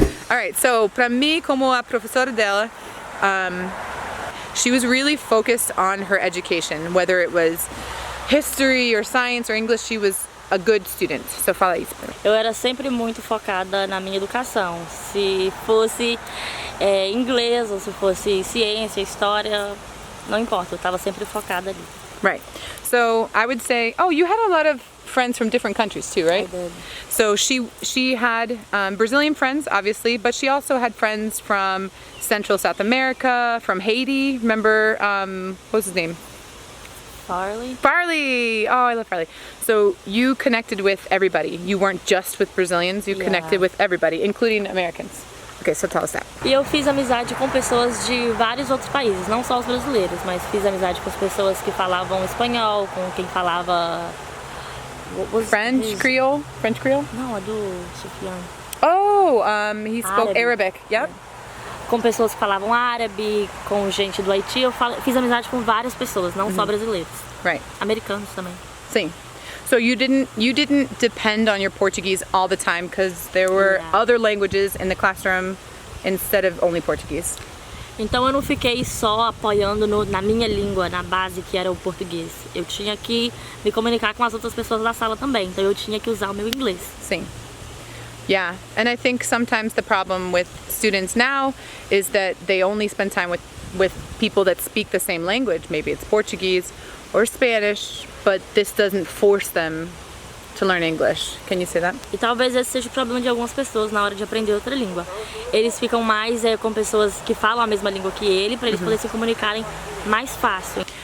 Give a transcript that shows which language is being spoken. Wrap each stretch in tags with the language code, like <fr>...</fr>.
<en>Alright, so</en> <pt>pra mim, como a professora dela,</pt> <en>she was really focused on her education, whether it was history or science or English. She was a good student. So</en> <pt>fala isso. Eu era sempre muito focada na minha educação. Se fosse inglês ou se fosse ciência, história, não importa. Eu estava sempre focada ali.</pt> <en>Right. So I would say, oh, you had a lot of friends from different countries too, right? I did. So she had Brazilian friends, obviously, but she also had friends from Central South America, from Haiti. Remember, what was his name? Farley? Farley! Oh, I love Farley. So you connected with everybody. You weren't just with Brazilians, you connected with everybody, including Americans. Okay, so tell us that.</en> <pt>E eu fiz amizade com pessoas de vários outros países, não só os brasileiros, mas fiz amizade com as pessoas que falavam espanhol, com quem falava...</pt> <en>French Creole? French Creole?</en> <pt>Não, é do Sufyan.</pt> <en>Oh, he spoke Arabic. Yep.</en> <pt>Com pessoas que falavam árabe, com gente do Haiti. Eu fiz amizade com várias pessoas, não só brasileiros.</pt> <en>Right.</en> <pt>Americanos também. Sim.</pt> <en>So you didn't depend on your Portuguese all the time because there were other languages in the classroom instead of only Portuguese.</en> <pt>Então eu não fiquei só apoiando na minha língua, na base que era o português. Eu tinha que me comunicar com as outras pessoas da sala também. Então eu tinha que usar o meu inglês. Sim.</pt> <en>Yeah, and I think sometimes the problem with students now is that they only spend time with people that speak the same language. Maybe it's Portuguese or Spanish, but this doesn't force them to learn English. Can you say that?</en> <pt>E talvez esse seja o problema de algumas pessoas na hora de aprender outra língua. Eles ficam mais com pessoas que falam a mesma língua que ele, para eles poderem se comunicarem mais fácil.</pt>